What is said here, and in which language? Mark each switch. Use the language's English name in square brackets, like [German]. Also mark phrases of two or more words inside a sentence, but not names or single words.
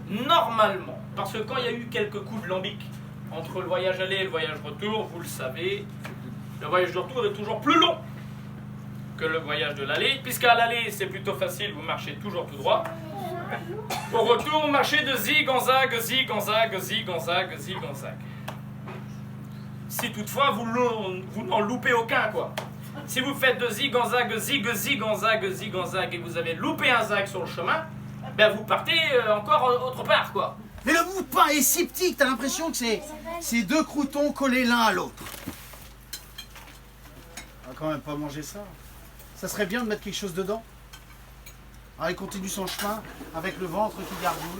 [French] Normalement. Parce que quand il y a eu quelques coups de lambic entre le voyage aller et le voyage retour, vous le savez, le voyage de retour est toujours plus long que le voyage de l'aller, puisqu'à l'aller c'est plutôt facile, vous marchez toujours tout droit. Au retour, vous marchez de zig en zag, zig en zag, zig en zag, zig en zag. Si toutefois vous n'en loupez aucun, quoi. Si vous faites de zig en zag, zig en zag, zig en zag, et vous avez loupé un zag sur le chemin, ben vous partez encore autre part, quoi. Mais le bout de pain est si petit que t'as l'impression que c'est deux croûtons collés l'un à l'autre. On va quand même pas manger ça. Ça serait bien de mettre quelque chose dedans. Alors il continue son chemin avec le ventre qui gargouille.